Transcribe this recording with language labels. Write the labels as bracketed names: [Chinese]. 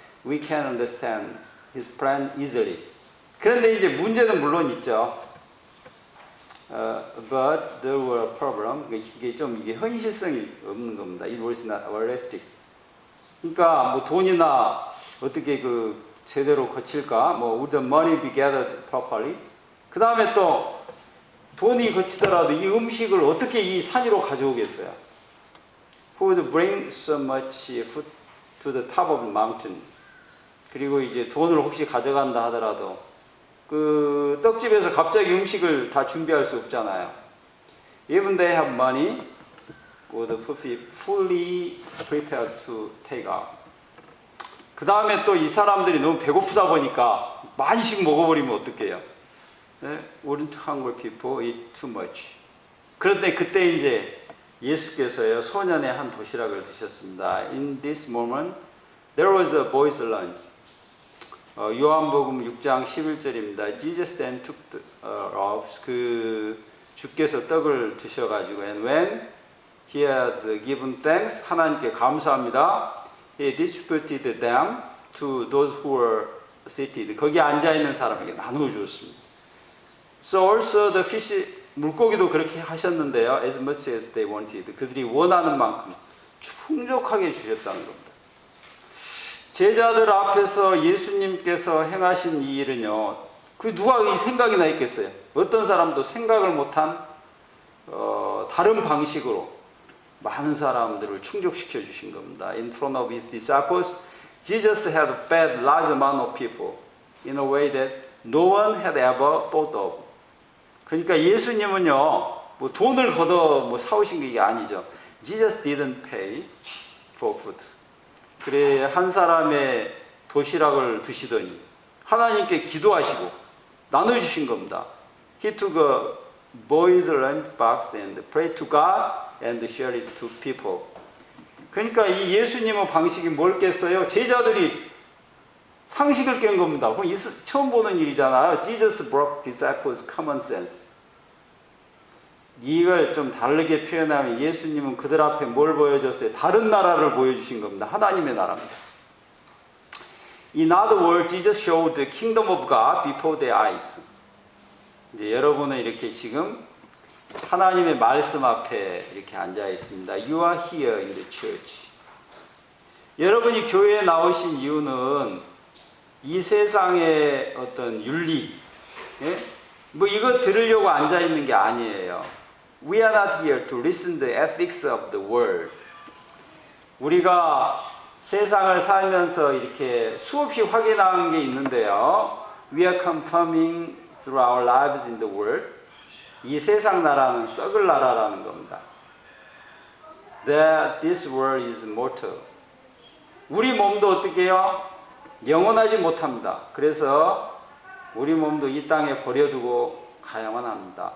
[English] We can understand his plan easily. [Korean] 그런데 이제 문제는 물론 있죠. [English] But there were a problem. [Korean] 이게 현실성이 없는 겁니다. [English] It was not realistic. [Korean] 그러니까 뭐 돈이나 어떻게 제대로 거칠까? [English] Would the money be gathered properly? [Korean] 그 다음에 또 돈이 거치더라도 이 음식을 어떻게 이 산 위로 가져오겠어요? [English] Who would bring so much food to the top of the mountain? [Korean] 그리고 이제 돈을 혹시 가져간다 하더라도 그 떡집에서 갑자기 음식을 다 준비할 수 없잖아요. [English] Even they have money, would be fully prepared to take out. [Korean] 그 다음에 또 이 사람들이 너무 배고프다 보니까 많이씩 먹어버리면 어떡해요? 네? [English] Wouldn't hungry people eat too much? [Korean] 그런데 그때 이제 예수께서요, 소년의 한 도시락을 드셨습니다. [English] In this moment, there was a boy's lunch. [Korean] 요한복음 6장 11절입니다. [English] Jesus then took the loaves. [Korean] 주께서 떡을 드셔가지고, [English] and when he had given thanks, [Korean] 하나님께 감사합니다. [English] He distributed them to those who were seated. [Korean] 거기 앉아 있는 사람에게 나누어 주었습니다. [English] So also the fish, [Korean] 물고기도 그렇게 하셨는데요. [English] As much as they wanted. [Korean] 그들이 원하는 만큼 충족하게 주셨다는 겁니다. 제자들 앞에서 예수님께서 행하신 이 일은요, 그 누가 이 생각이 나 있겠어요? 어떤 사람도 생각을 못한 다른 방식으로 많은 사람들을 충족시켜 주신 겁니다. [English] In front of his disciples, Jesus had fed large amount of people in a way that no one had ever thought of. [Korean] 그러니까 예수님은요, 뭐 돈을 걷어 뭐 사오신 게 아니죠. [English] Jesus didn't pay for food. [Korean] 그래 한 사람의 도시락을 드시더니 하나님께 기도하시고 나눠주신 겁니다. [English] He took a boy's lunch box and prayed to God and shared it to people. [Korean] 그러니까 이 예수님의 방식이 뭘겠어요? 제자들이 상식을 깬 겁니다. 처음 보는 일이잖아요. [English] Jesus broke disciples' common sense. [Korean] 이걸 좀 다르게 표현하면 예수님은 그들 앞에 뭘 보여줬어요? 다른 나라를 보여주신 겁니다. 하나님의 나라입니다. [English] In other words, Jesus showed the kingdom of God before their eyes. [Korean] 이제 여러분은 이렇게 지금 하나님의 말씀 앞에 이렇게 앉아 있습니다. [English] You are here in the church. [Korean] 여러분이 교회에 나오신 이유는 이 세상의 어떤 윤리, 예? 뭐 이거 들으려고 앉아 있는 게 아니에요. [English] We are not here to listen the ethics of the world. [Korean] 우리가 세상을 살면서 이렇게 수없이 확인한 게 있는데요. [English] We are confirming through our lives in the world. 이 세상 나라는 썩을 나라라는 겁니다. That this world is mortal. [Korean] 우리 몸도 어떻게 해요? 영원하지 못합니다. 그래서 우리 몸도 이 땅에 버려두고 가야만 합니다.